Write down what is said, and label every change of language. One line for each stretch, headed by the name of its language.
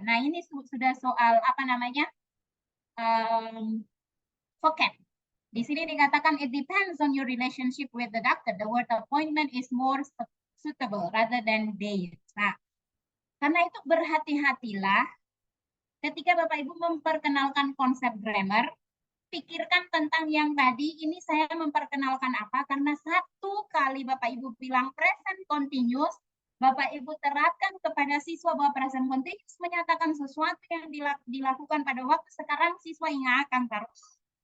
Indonesian: Nah, ini sudah soal apa namanya?
English: Vocab.
Indonesian: Di sini dikatakan
English: it depends on your relationship with the doctor. The word appointment is more suitable rather than date.
Indonesian: Nah, karena itu berhati-hatilah ketika Bapak Ibu memperkenalkan konsep grammar, pikirkan tentang yang tadi. Ini saya memperkenalkan apa? Karena satu kali Bapak Ibu bilang present continuous, Bapak Ibu terapkan kepada siswa bahwa present continuous menyatakan sesuatu yang dilakukan pada waktu sekarang, siswa ingatkan terus.